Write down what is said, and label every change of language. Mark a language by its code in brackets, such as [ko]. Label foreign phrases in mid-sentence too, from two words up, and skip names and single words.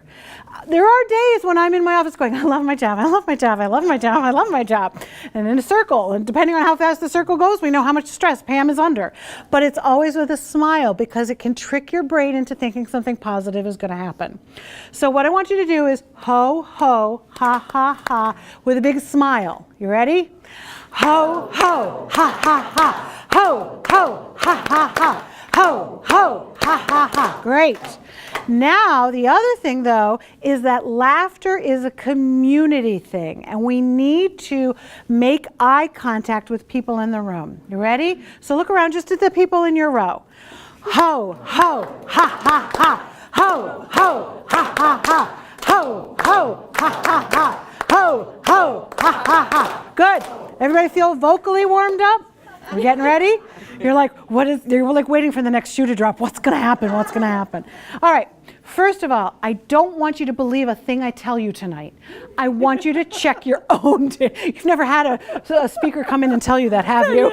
[en] There are days when I'm in my office going, I love my job, I love my job, I love my job, I love my job. And in a circle, and depending on how fast the circle goes, we know how much stress Pam is under. But it's always with a smile because it can trick your brain into thinking something positive is going to happen. So what I want you to do is ho, ho, ha, ha, ha, with a big smile. You ready? Ho, ho, ha, ha, ha. Ho, ho, ha, ha, ha. Ho, ho, ha, ha, ha. Great. Now, the other thing, though, is that laughter is a community thing, and we need to make eye contact with people in the room. You ready? So look around just at the people in your row. Ho, ho, ha, ha, ha. Ho, ho, ha, ha, ha. Ho, ho, ha, ha, ha. Ho, ho, ha, ha, ha. Good. Everybody feel vocally warmed up? Are we getting ready? You're like, you're like waiting for the next shoe to drop. What's going to happen? What's going to happen? All right. First of all, I don't want you to believe a thing I tell you tonight. I want you to check your own. You've never had a speaker come in and tell you that, have you?